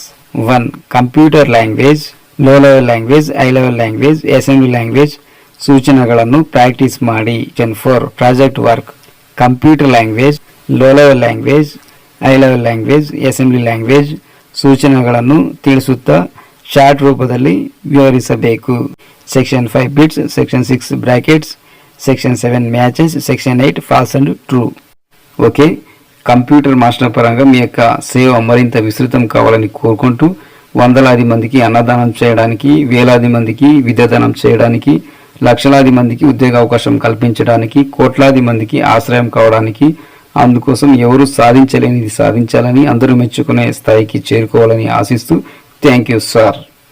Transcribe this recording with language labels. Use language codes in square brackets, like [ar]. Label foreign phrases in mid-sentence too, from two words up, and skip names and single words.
[en] 1 computer language, low level language, high level language, assembly language [kn] ಸೂಚನೆಗಳನ್ನು ಪ್ರಾಕ್ಟೀಸ್ ಮಾಡಿ. [en] section 4 project work. computer language, low level language, high level language, assembly language [kn] ಸೂಚನೆಗಳನ್ನು ತಿಳಿಸುತ್ತಾ ಶಾರ್ಟ್ ರೂಪದಲ್ಲಿ ವಿವರಿಸಬೇಕು. [en] section 5 bits, section 6 brackets, section 7 matches, section 8 falls and true. [te] ఓకే. కంప్యూటర్ మాస్టర్ పరంగా మీ యొక్క సేవ మరింత విస్తృతం కావాలని కోరుకుంటూ వందలాది మందికి అన్నదానం చేయడానికి, వేలాది మందికి విద్యాదానం చేయడానికి, లక్షలాది మందికి ఉద్యోగ అవకాశం కల్పించడానికి, కోట్లాది మందికి ఆశ్రయం కావడానికి, అందుకోసం ఎవరు సాధించలేనిది సాధించాలని, అందరూ మెచ్చుకునే స్థాయికి చేరుకోవాలని ఆశిస్తూ [en] thank you sir.